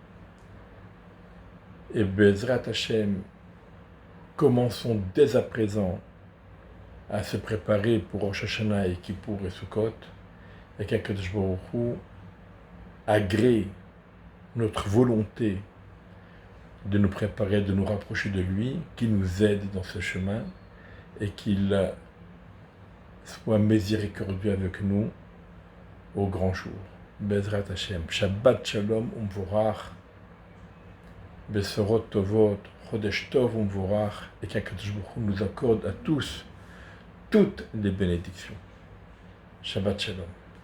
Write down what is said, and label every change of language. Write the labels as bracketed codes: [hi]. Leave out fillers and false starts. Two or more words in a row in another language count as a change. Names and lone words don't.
[fr] Et [he] בעזרת השם, [fr] commençons dès à présent à se préparer pour Rosh Hashanah et Kippour et Sukkot, et qu' [he] הקדוש ברוך הוא [fr] agrée notre volonté de nous préparer, de nous rapprocher de lui, qu'il nous aide dans ce chemin, et qu'il soit miséricordieux avec nous au grand jour. [he] בעזרת השם, שבת שלום ומבורך, בשורות טובות, חודש טוב ומבורך, [fr] et qu' [he] הקדוש ברוך הוא [fr] nous accorde à tous toutes les bénédictions. [he] שבת שלום.